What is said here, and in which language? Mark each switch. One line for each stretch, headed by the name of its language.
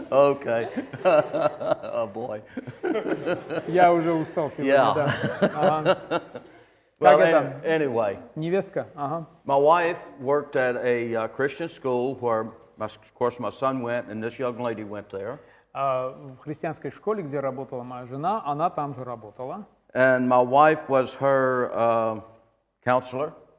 English: Okay. Oh boy.
Russian: Я уже устал сегодня,
English: Yeah.
Russian: да. Ага.
English: Well,
Russian: Как это?
English: anyway,
Russian: Невестка? Ага.
English: my wife worked at a Christian school where, of course, my son went, and this young lady went there.
Russian: В христианской школе, где работала моя жена, она там же работала.
English: And my wife was her counselor.